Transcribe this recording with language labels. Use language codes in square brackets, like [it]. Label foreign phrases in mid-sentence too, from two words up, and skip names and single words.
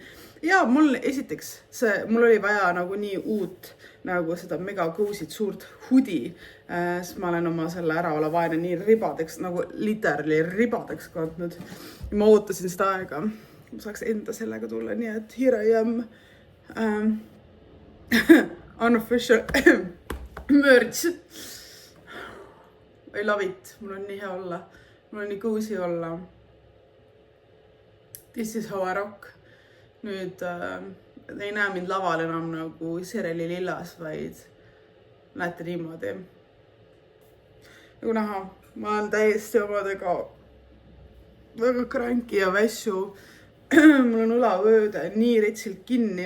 [et] Ja mul oli vaja nagu nii uut, nagu seda mega cozy't suurt hoodie, sest ma olen oma selle äraolevaene nii ribadeks, nagu literally ribadeks kandnud. Ma ootasin seda aega, ma saaks enda sellega tulla, nii et [en] here I am unofficial merch. I love it. [et] Mul on nii hea olla. Mul on nii cozy olla. [en] This is how I rock. [et] Nüüd ei näe mind laval enam nagu Sereli lillas, vaid näete niimoodi. Nagu näha, ma olen täiesti omadega väga kranki ja vässu. Mul on õlavööde nii retsilt kinni.